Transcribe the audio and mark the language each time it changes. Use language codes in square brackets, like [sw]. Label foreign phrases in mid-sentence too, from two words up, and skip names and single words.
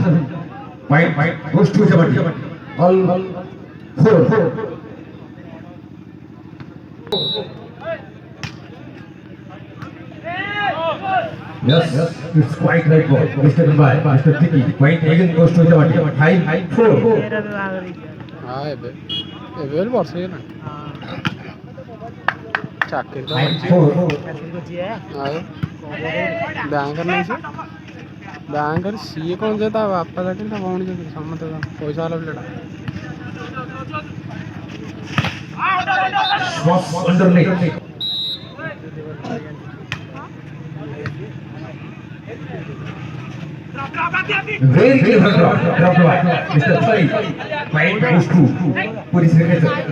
[en] Point goes to Itamati. All 4. Yes, it's quite right ball. Mr. Mumbai, Mr. Tiki. Point again goes to Itamati. 5-4. [or] ହଁ ଏବେ ଏବେ ବର୍ଷ ହେଇଗଲାଣି ଚାକିରି ତ [en] 5-4. [or] ଆଉ ବ୍ୟାଙ୍କରେ ନାହିଁ ସେ ବ୍ୟାଙ୍କରେ ସିଏ କ'ଣ ଯେ ତା ବାପା ଚାକିରି ତା ଭଉଣୀ ଚାକିରି ସମସ୍ତେ ପଇସା ବାଲା ପିଲାଟା [en] Swap underneath. Very clever drop by Mr. Puri. Point goes to Puri Srikhetra.